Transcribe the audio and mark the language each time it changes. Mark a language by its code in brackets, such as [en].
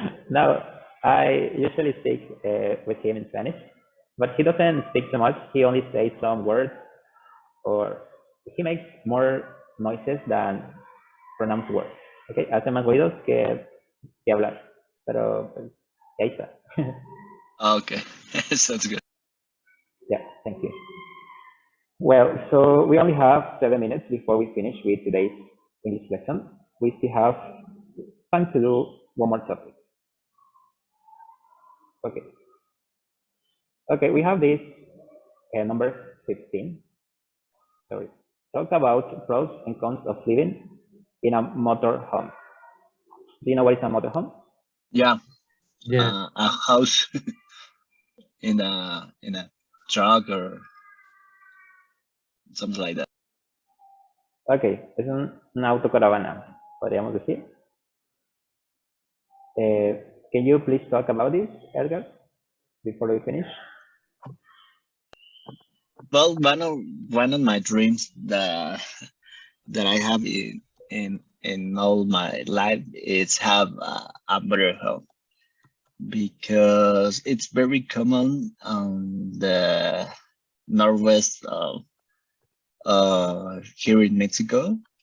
[en] No, I usually speak with him in Spanish, but he doesn't speak so much. He only says some words, or he makes more noises than pronounced words. [es] Okay, hace más ruidos que hablar, pero pues, ahí está. [en] Okay, sounds good. Yeah, thank you. Well, so we only have 7 minutes before we finish with today's English lesson. We still have time to do one more topic. Okay. Okay, we have this number 15. Sorry. Talk about pros and cons of living in a motorhome. Do you know what is a motorhome? Yeah, Yeah. a house in a truck or something like that. [es] Okay, es una autocaravana, podríamos decir. [en] Can you please talk about this, Edgar, before we finish? Well, one of my dreams that I have in all my life is have a motorhome because it's very common on the northwest of here in Mexico.